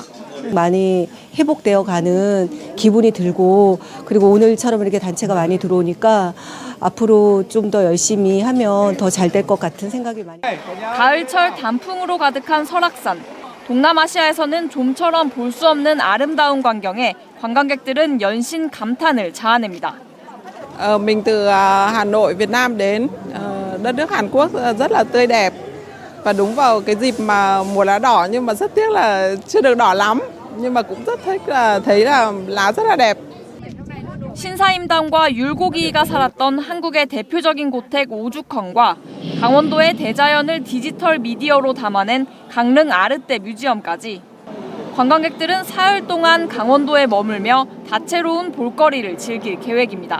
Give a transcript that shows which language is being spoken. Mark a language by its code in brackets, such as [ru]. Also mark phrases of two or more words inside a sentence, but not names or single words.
[ko] 많이 회복되어 가는 기분이 들고, 그리고 오늘처럼 이렇게 단체가 많이 들어오니까 앞으로 좀 더 열심히 하면 더 잘 될 것 같은 생각이 많이. 가을철 단풍으로 가득한 설악산. 동남아시아에서는 좀처럼 볼 수 없는 아름다운 광경에 관광객들은 연신 감탄을 자아냅니다. [vi] Mình từ Hà Nội, Việt Nam đến đất nước Hàn Quốc rất là tươi đẹp và đúng vào cái dịp mà mùa lá đỏ, nhưng mà rất tiếc là chưa được đỏ lắm, nhưng mà cũng rất thích là thấy là lá rất là đẹp. [ko] 신사임당과 율곡이가 살았던 한국의 대표적인 고택 오죽헌과 강원도의 대자연을 디지털 미디어로 담아낸 강릉 아르떼 뮤지엄까지 관광객들은 사흘 동안 강원도에 머물며 다채로운 볼거리를 즐길 계획입니다.